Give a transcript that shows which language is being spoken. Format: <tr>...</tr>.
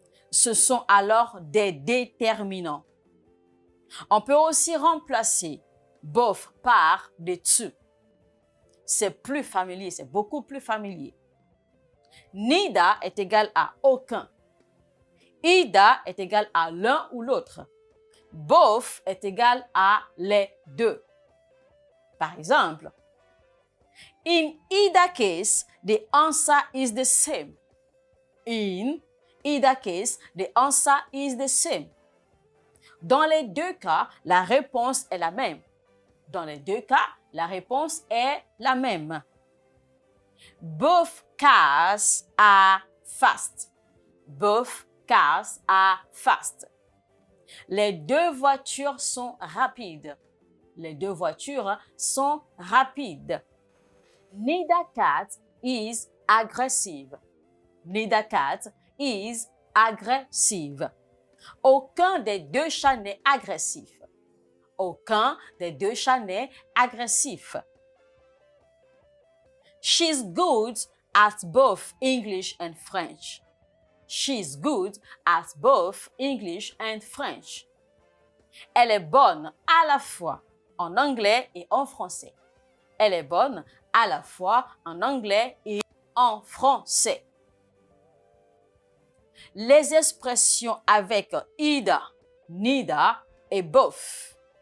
<fr>Ce sont alors des déterminants. On peut aussi remplacer both par des to. C'est plus familier, c'est beaucoup plus familier. Neither est égal à aucun. Either est égal à l'un ou l'autre. Both est égal à les deux. Par exemple,</fr> <en>in either case, the answer is the same. In either case, the answer is the same.</en> <fr>Dans les deux cas, la réponse est la même. Dans les deux cas, la réponse est la même.</fr> <en>Both cars are fast. Both cars are fast.</en> <fr>Les deux voitures sont rapides. Les deux voitures sont rapides.</fr> <en>Neither cat is aggressive. Neither cat is aggressive.</en> <fr>Aucun des deux chats n'est agressif. Aucun des deux chats n'est agressif.</fr> <en>She's good at both English and French. She's good at both English and French.</en> <fr>Elle est bonne à la fois en anglais et en français. Elle est bonne à la fois en anglais et en français. Les expressions avec either, neither et both.</fr>